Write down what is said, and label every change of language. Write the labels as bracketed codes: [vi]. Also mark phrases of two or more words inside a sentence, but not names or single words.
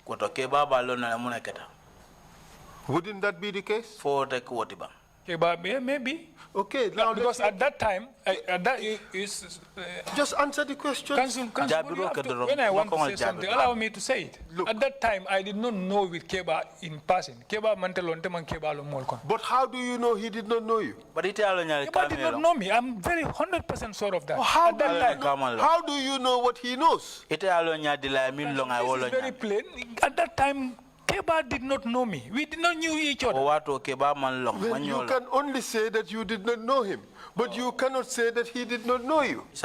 [en] Wouldn't that be the case? Keba, maybe. Okay, now because at that time, just answer the question. Council, when I want to say something, allow me to say it. Look, at that time, I did not know with Keba in person. [man] Keba mantelon teman Keba lo molkon. [en] But how do you know he did not know you? Keba did not know me. I'm very 100% sure of that. How do you know what he knows? This is very plain. At that time, Keba did not know me. We did not know each other. Well, you can only say that you did not know him, but you cannot say that he did not know you.